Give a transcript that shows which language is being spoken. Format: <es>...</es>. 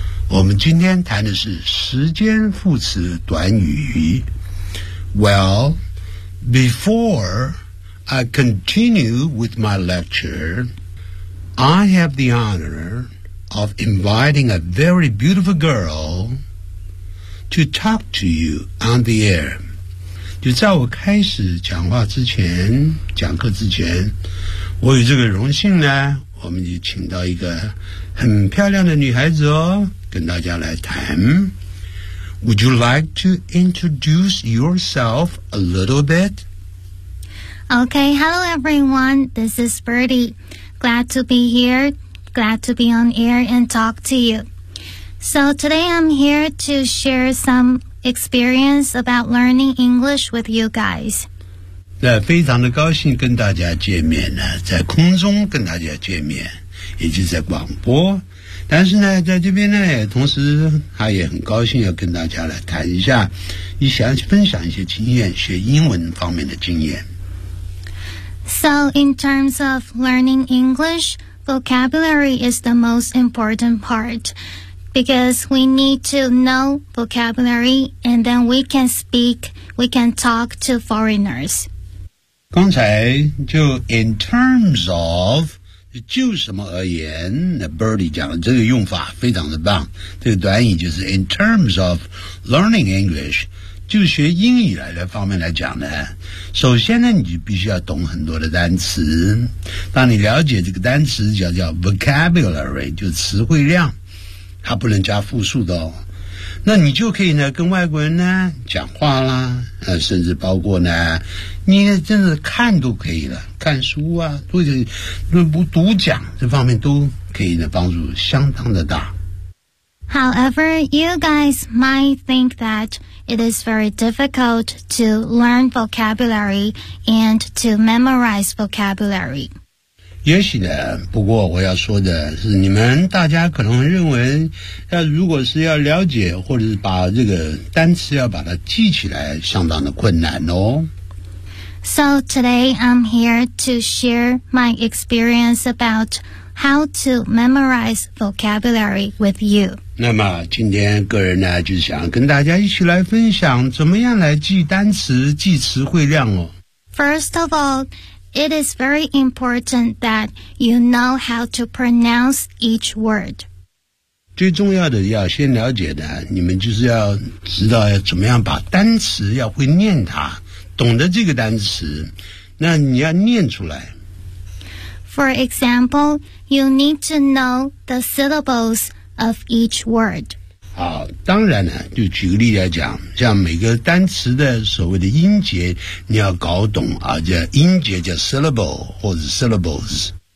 <zh>我们今天谈的是时间副词短语。</zh> <en>Well,Before I continue with my lecture, I have the honor of inviting a very beautiful girl to talk to you on the air.</en> <zh>就在我开始讲话之前，讲课之前，我有这个荣幸呢，我们就请到一个很漂亮的女孩子哦，跟大家来谈。</zh> <en>Would you like to introduce yourself a little bit? Okay, hello everyone. This is Birdie. Glad to be here. Glad to be on air and talk to you. So today I'm here to share some experience about learning English with you guys.</en> <zh>那非常的高兴跟大家见面呢，在空中跟大家见面，也就是在广播。但是呢，在这边呢，同时他也很高兴要跟大家来谈一下，你想分享一些经验，学英文方面的经验。</zh> <en>So in terms of learning English, vocabulary is the most important part because we need to know vocabulary and then we can speak, we can talk to foreigners.</en> <zh>刚才就</zh> <en>in terms of,</en> <zh>就什么而言，那 Birdie 讲的这个用法非常的棒。这个短语就是</zh> <en>in terms of learning English，</en> <zh>就学英语来的方面来讲呢，首先呢，你就必须要懂很多的单词。当你了解这个单词叫 vocabulary， 就词汇量，它不能加复数的哦。那你就可以呢，跟外国人呢讲话啦，甚至包括呢，你真的看都可以了，看书啊，或者读讲这方面都可以呢，帮助相当的大。</zh> <en>However, you guys might think that it is very difficult to learn vocabulary and to memorize vocabulary.</en> <zh>也许的，不过我要说的是，你们大家可能认为，要如果是要了解或者是把这个单词要把它记起来，相当的困难哦。</zh> <en>So today I'm here to share my experience about how to memorize vocabulary with you.</en> <zh>那么今天个人呢，就是想跟大家一起来分享怎么样来记单词、记词汇量哦。</zh> <en>First of all. It is very important that you know how to pronounce each word.</en> <zh>最重要的要先了解的，你们就是要知道要怎么样把单词要会念它，懂得这个单词，那你要念出来。</zh> <en>For example, you need to know the syllables of each word.</en> <zh>好，当然了，就举个例来讲，像每个单词的所谓的音节你要搞懂啊，叫音节叫 syllable 或者 syllables。</zh>